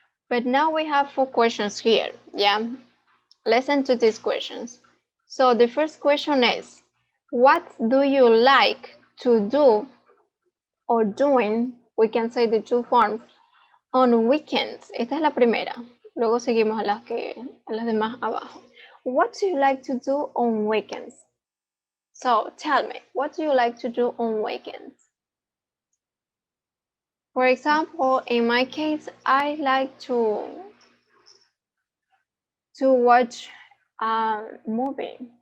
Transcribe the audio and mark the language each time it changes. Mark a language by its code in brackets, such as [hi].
[en] But now we have 4 questions here. Yeah. Listen to these questions. So the first question is, what do you like to do or doing? We can say the 2 forms on weekends. [es] Esta es la primera. Luego seguimos a las demás abajo. [en] What do you like to do on weekends? So tell me, what do you like to do on weekends? For example, in my case, I like to watch a movie.